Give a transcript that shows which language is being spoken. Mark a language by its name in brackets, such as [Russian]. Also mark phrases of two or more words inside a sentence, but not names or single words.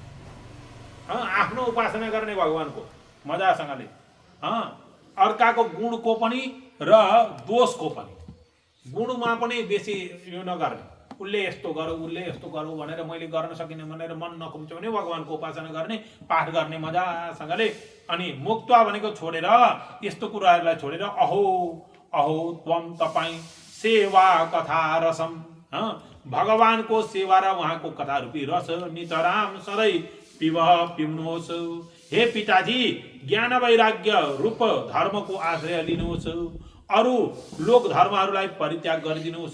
[Nepali] आफ्नो उपासना गर्ने भगवानको मजासँगले, अर्काको गुणको पनि र दोषको पनि, गुणमा पनि बेसी यो नगर्ने। उसले यस्तो गरौँ उसले यस्तो गरौँ भनेर मैले गर्न सकिनँ भनेर मन नकुम्च्यो भने भगवानको उपासना गर्ने, पाठ गर्ने मजासँगले। अनि मुक्त्वा भनेको छोडेर, यस्तो कुराहरूलाई छोडेर अहो अहो त्वम तपाईँ सेवा कथा रसम, भगवानको सेवा र उहाँको कथा रूपी रस नितराम सधैँ पिउनुहोस्। हे पिताजी, ज्ञान वैराग्य रूप धर्मको आश्रय लिनुहोस्। अरू लोक धर्महरूलाई परित्याग गरिदिनुहोस्।